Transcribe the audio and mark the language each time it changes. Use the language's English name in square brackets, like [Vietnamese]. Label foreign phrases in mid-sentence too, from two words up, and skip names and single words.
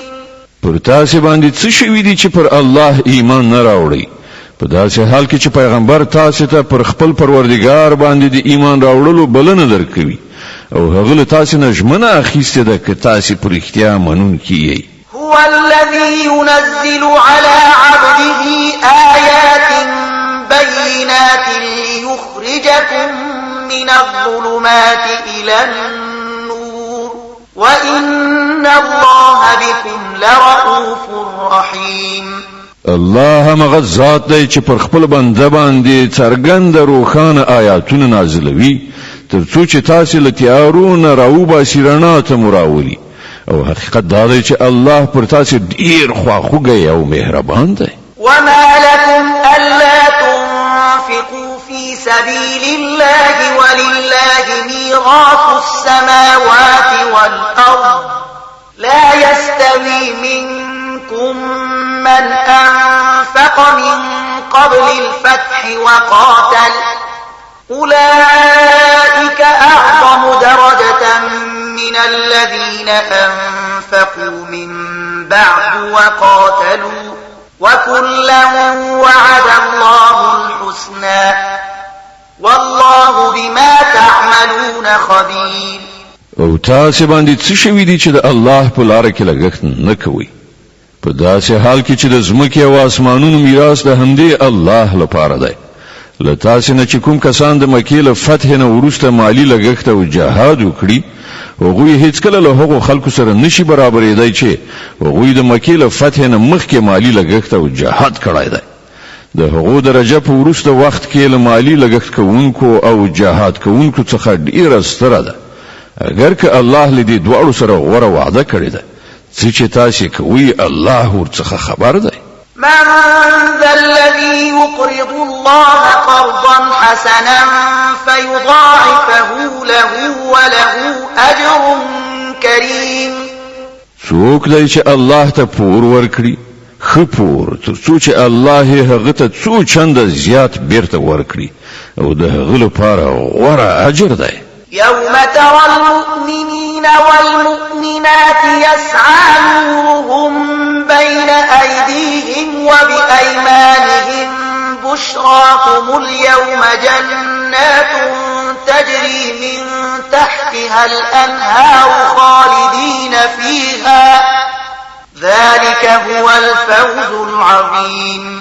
[Pashto] پر تاسو باندې څه شوي دي چې پر الله ایمان نه راوړي په داسې حال کې چې پیغمبر تاسو ته پر خپل پروردگار باندې د ایمان راوړلو بلنه درکوي او هغه له تاسو نه ژمنه اخیسته ده چې تاسو پر اختیار منونکي یې [Arabic] هو الذي ينزل على عبده آيات بينات ليخرجكم من الظلمات إلى النور وإن الله بكم لرؤوف رحيم [Pashto] الله مغزات دی چې پر خپل بنده باندې څرګند روښانه آیاتونه نازلوي ترڅو چې تاسو له تیارو نه راوباسي رڼا ته مراولي او حقیقت دا دی چې الله پر تاسو ډیر خواخوږی او مهربان دی [Arabic] وما لكم ألا تنفقوا في سبيل الله ولله ميراث السماوات والأرض لا يستوي منكم من أنفق من قبل الفتح وقاتل أولئك أعظم درجة من الذين أنفقوا من بعد وقاتلوا وكلا وعد الله الحسنى والله بما تعملون خبير. [Pashto] او تاسې باندې څه شوي دي چې د الله په لاره کې لګښت نه کوي په داسې حال کې چې د ځمکې او اسمانونو میراث د همدې الله لپاره دی. له تاسې نه چې کوم کسان د مکې له فتح نه وروسته مالی لګښت او جهاد وکړي هغوی هیڅکله له هغو خلکو سره نشي برابرېدی چې هغوی د مکې له فتح نه مخکې مالی لګښت او جهاد کړی دی. د هغو درجه په وروسته وخت کې له مالی لګښت کوونکو او جهاد کوونکو څخه ډیره ستره ده اگر که الله له دې دواړو سره غوره وعده کړې ده. څه چې تاسې کوئ الله ورڅخه خبر دی. [Arabic] من ذا الذي يقرض الله قرضا حسنا فيضاعفه له وله أجر كريم. [Pashto] څوک دی چې الله ته پور ورکړي ښه پور تر څو چې الله هغه ته څو چنده زیات بیرته ورکړي او د هغه لپاره غوره اجر دی. [Arabic] يوم ترى المؤمنين والمؤمنات يسعى نورهم بين أيديهم وبأيمانهم بشراكم اليوم جنات تجري من تحتها الأنهار خالدين فيها ذلك هو الفوز العظيم.